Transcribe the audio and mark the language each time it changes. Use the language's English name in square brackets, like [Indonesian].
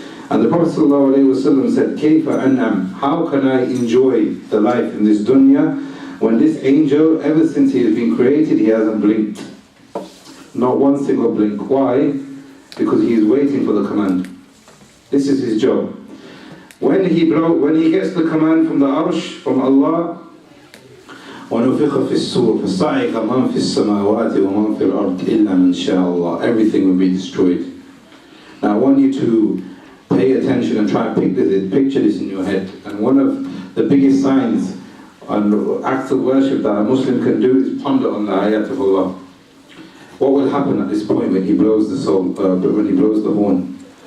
[English] And the Prophet ﷺ said, Kayfa an'am, how can I enjoy the life in this dunya when this angel, ever since he has been created, he hasn't blinked. Not one single blink. Why? Because he is waiting for the command. This is his job. When he gets the command from the Arsh, from Allah, [Arabic] وَنُفِخَ فِي السُّورِ فَصَعِقَ مَنْ فِي السَّمَاوَاتِ وَمَنْ فِي الْأَرْضِ إِلَّا مَنْ شَاءَ اللَّهُ. [English] Everything will be destroyed. Now I want you to pay attention and try and picture this in your head. And one of the biggest signs and acts of worship that a Muslim can do is ponder on the ayat of Allah. What will happen at this point when he blows the horn?